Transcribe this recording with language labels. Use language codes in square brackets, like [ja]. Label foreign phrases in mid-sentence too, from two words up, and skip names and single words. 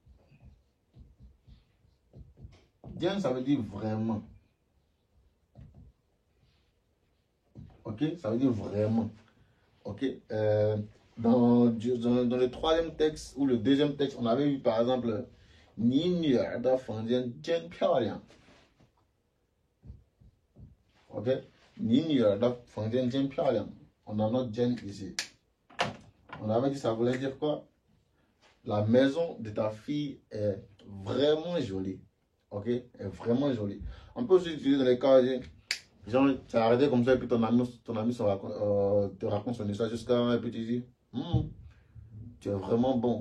[fr] Jian, ça veut dire vraiment. Ok, ça veut dire vraiment. Ok, dans le troisième texte ou le deuxième texte, on avait vu par exemple Ni [zh] 女儿的房间真漂亮. [fr] Ok, Ni [zh] 女儿的房间真漂亮. [fr] On a notre Jen ici. On avait dit ça voulait dire quoi? La maison de ta fille est vraiment jolie. Ok, est vraiment jolie. On peut aussi utiliser dans les cas. Genre, tu as arrêté comme ça et puis ton ami te raconte son histoire jusqu'à un petit dit, tu es vraiment bon.